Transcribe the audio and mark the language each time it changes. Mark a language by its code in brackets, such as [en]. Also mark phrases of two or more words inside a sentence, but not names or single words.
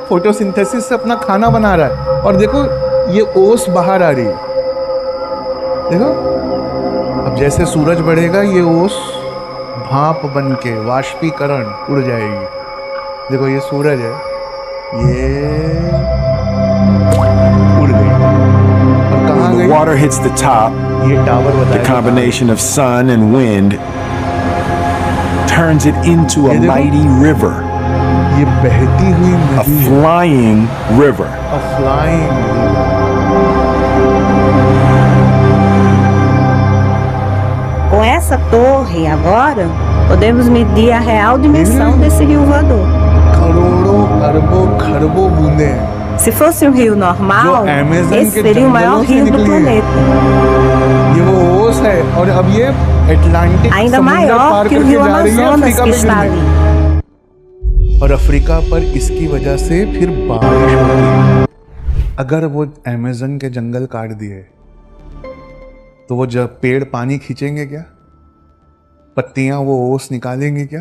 [hi] फोटोसिंथेसिस से अपना खाना बना रहा है। और देखो ये ओस बाहर आ रही है। देखो अब जैसे सूरज बढ़ेगा ये ओस भाप बन के वाष्पीकरण उड़ जाएगी। देखो ये सूरज है, ये उड़ गई और कहाँ [en] When the [hi] गई? [en] water hits the top, [hi] ये टावर [en] the [hi] बताएगा। [en] combination of sun and wind turns it into a [hi] ये देखो। [en] mighty river, [hi] ये बहती हुई [en] a [hi] नदी है, [en] flying river. a flying river। [pt] Com essa torre agora, podemos medir a real dimensão desse rio voador. [hi] करोड़ों अरबों खरबों बूंदे हैं [pt] Se fosse um rio normal, [hi] जो Amazon [pt] esse [hi] के [pt] seria o maior [hi] जंगलों से [pt] rio do [hi] निकली है। [pt] planeta. [hi] ये वो ओस है और अब ये अटलांटिक [pt] Ainda [hi] समुद्र [pt] maior [hi] पार [pt] que o [hi] करके [pt] rio [hi] जा रही है [pt] Amazonas [hi] अफ्रीका [pt] que [hi] पे [pt] está [hi] गिरने। [pt] ali. [hi] और अफ्रीका पर इसकी वजह से फिर बारिश होती है। अगर वो अमेज़न के जंगल काट दिए तो वो जब पेड़ पानी खींचेंगे क्या? पत्तियां वो ओस निकालेंगे क्या?